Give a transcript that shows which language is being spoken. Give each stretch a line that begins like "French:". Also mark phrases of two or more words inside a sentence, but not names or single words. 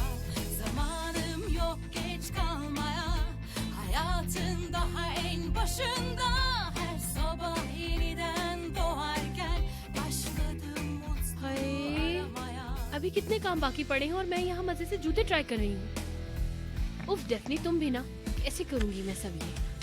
Turkish: Zamanım yok geç kalmaya, hayatın daha en başında, her sabah yeniden doğarken başladım mutluluğu
Hindi: हाय,
Turkish: aramaya.
Hindi: अभी कितने काम बाकी पड़े हैं और मैं यहाँ मजे से जूते ट्राई कर रही हूँ। उफ डेफनी, तुम भी ना, कैसे करूंगी मैं सब ये?